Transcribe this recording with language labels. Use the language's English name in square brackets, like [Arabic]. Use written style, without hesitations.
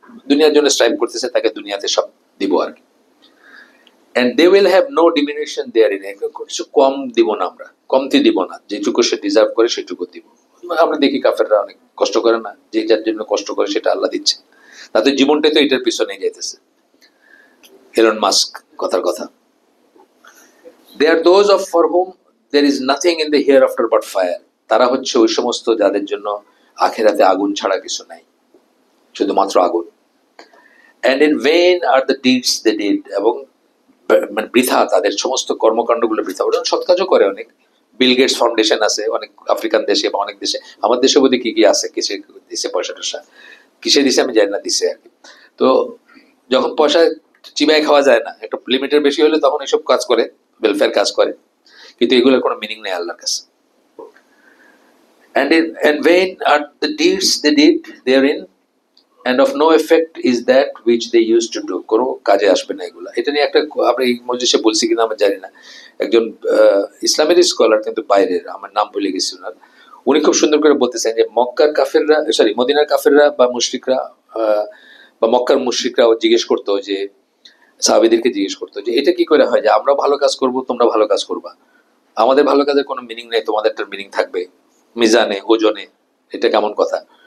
[Bangla] দুনিয়ার জন্য স্ট্রাইভ করতেছে, তাকে দুনিয়াতে সব দিব আর কি। [English] and they will have no diminution therein, [Bangla] কিছু কম দিব না, আমরা কমতি দিব না, যেটুকু সে ডিজার্ভ করে সেটুকু দিব। আমরা দেখি কাফেররা অনেক কষ্ট করে না, যে যার জন্য কষ্ট করে সেটা আল্লাহ দিচ্ছে, তাদের জীবনটাই তো এটার পিছনেই যাইতেছে। এলন মাস্ক কথার কথা। [English] They are those of for whom there is nothing in the hereafter but fire, [Bangla] তারা হচ্ছে ওই সমস্ত যাদের জন্য আখিরাতে আগুন ছাড়া কিছু নাই, শুধুমাত্র আগুন। [English] and in vain are the deeds they did, [Bangla] এবং মানে বৃথা তাদের সমস্ত কর্মকাণ্ডগুলো বৃথা। ওরা সৎ কাজও করে অনেক, বিল গেটস ফাউন্ডেশন আছে অনেক আফ্রিকান দেশে বা অনেক দেশে, আমার দেশে বোধহয় কি আছে, কিসে দিছে পয়সা টয়সা, কিসে দিছে আমি জানি না, দিছে আর কি। তো যখন পয়সা চিবায় খাওয়া যায় না, একটা লিমিটের বেশি হলে তখন এসব কাজ করে, ওয়েলফেয়ার কাজ করে, কিন্তু এগুলোর কোনো মিনিং নেই আল্লাহর কাছে। [English] And vain are the deeds they did therein, and of no effect is that which they used to do. [Bangla] কোনো কাজে আসবে না এগুলা। এটা নিয়ে একটা আমরা এই মজলিসে বলছি কিনা আমি জানি না, একজন ইসলামের স্কলার, কিন্তু বাইরের, আমার নাম ভুলে গেছি ওনার, উনি খুব সুন্দর করে বলতেছেন যে মক্কার কাফেররা, মদিনার কাফেররা বা মুশরিকরা, বা মক্কার মুশরিকরাও জিজ্ঞেস করতো যে, সাহাবীদেরকে জিজ্ঞেস করতো যে এটা কি করে হয় যে আমরা ভালো কাজ করব, তোমরা ভালো কাজ করবা, আমাদের ভালো কাজের কোনো মিনিং নেই, তোমাদেরটার মিনিং থাকবে মিজানে, ওজনে, এটা কেমন কথা?